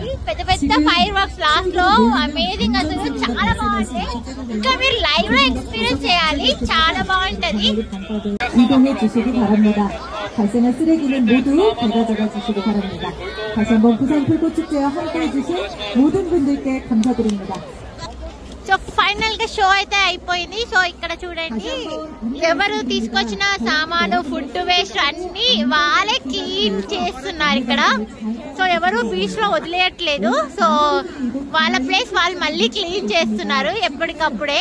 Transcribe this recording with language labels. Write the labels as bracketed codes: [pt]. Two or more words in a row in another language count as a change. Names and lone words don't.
[te] పెద్ద పెద్ద [en] fire works [te] లాస్ట్ లో అమేజింగ్, అసలు చాలా బాగుంది. ఇంకా మీరు లైవ్ లో ఎక్స్పీరియన్స్ చేయాలి, చాలా బాగుంటది. [ko] 이동해 주시기 바랍니다. 발생한 쓰레기는 모두 가져가 주시기 바랍니다. 다시 한번 부산 불꽃축제와 함께 해주신 모든 분들께 감사드립니다. [te] సో ఫైనల్ గా షో అయితే అయిపోయింది. సో ఇక్కడ చూడండి, ఎవరు తీసుకొచ్చిన సామాను, [en] food waste [te] అన్ని వాళ్ళే క్లీన్ చేస్తున్నారు ఇక్కడ. సో ఎవరు బీచ్ లో వదిలేయట్లేదు. సో వాళ్ళ ప్లేస్ వాళ్ళు మళ్ళీ క్లీన్ చేస్తున్నారు ఎప్పటికప్పుడే.